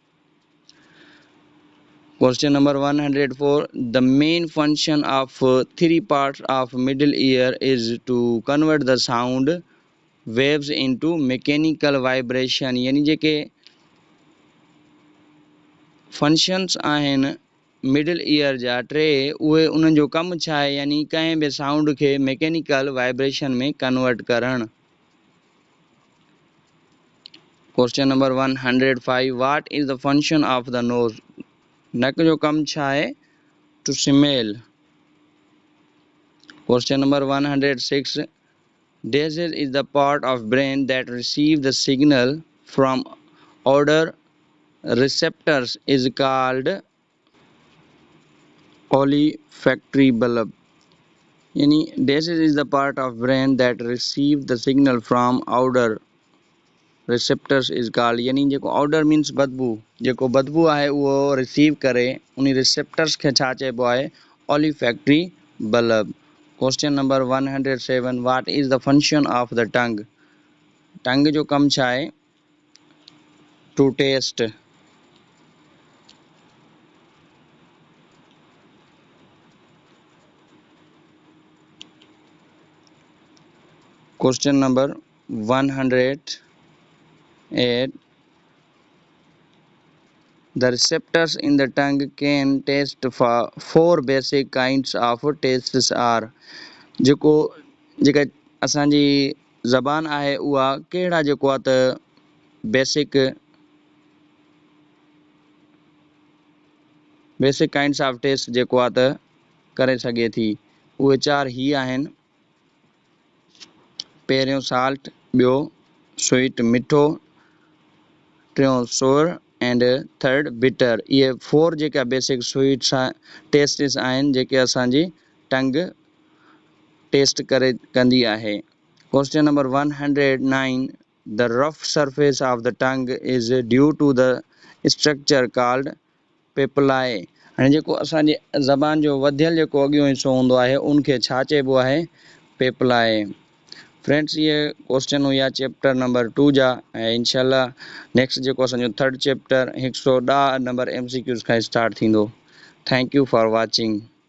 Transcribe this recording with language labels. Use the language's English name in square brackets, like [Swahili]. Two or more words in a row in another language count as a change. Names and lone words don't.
[English] Question number 104. The main function of three parts of middle ear is to convert the sound waves into mechanical vibration. [Sindhi] यानी जेके फंक्शन्स आहिनि [English] middle ear [Sindhi] जा टे उहे उन्हनि जो कमु छा आहे, यानी कंहिं बि साउंड खे [English] mechanical vibration [Sindhi] में कन्वर्ट करणु। [English] question number 105 what is the function of the nose, [Sindhi] नक जो कमु छा आहे, [English] to smell. question number 106 this is the part of brain that receive the signal from odor receptors is called olfactory bulb, यानी this is the part of brain that receive the signal from odor receptors is called, [Sindhi] यानी जेको [English] odor means [Sindhi] बदबू, जेको बदबू आहे उहो रिसीव करे उन रिसेप्टर्स खे छा चइबो आहे, [English] olfactory bulb। question number 107 what is the function of the tongue, [Sindhi] टंग जो कमु छा आहे, [English] to taste. question number 108 the receptors in the tongue can taste for four basic kinds of tastes are, [Sindhi] जेका असांजी ज़बान आहे उहा कहिड़ा जेको आहे त [English] basic kinds of taste [Sindhi] जेको आहे त करे सघे थी, उहे चार ही आहिनि। पहिरियों साल्ट, ॿियो स्वीट मिठो, टियों [English] sour and third bitter. [Sindhi] इहे फोर जेका [English] basic sweets tastes [Sindhi] आहिनि जेके असांजी [English] tongue taste [Sindhi] कंदी आहे। [English] question number 109 the rough surface of the tongue is due to the structure called papillae, [Sindhi] हाणे जेको असांजी ज़बान जो वधियल जेको अॻियों हिसो हूंदो आहे उनखे छा चइबो आहे, पेपलाई। फ्रेंड्स इहे क्वेश्चन हुया [English] chapter number 2 [Sindhi] जा, ऐं इंशाल्लाह नेक्स्ट जेको असांजो [English] third chapter [Sindhi] 110 नंबर MCQs खां स्टार्ट थींदो। [English] thank you for watching.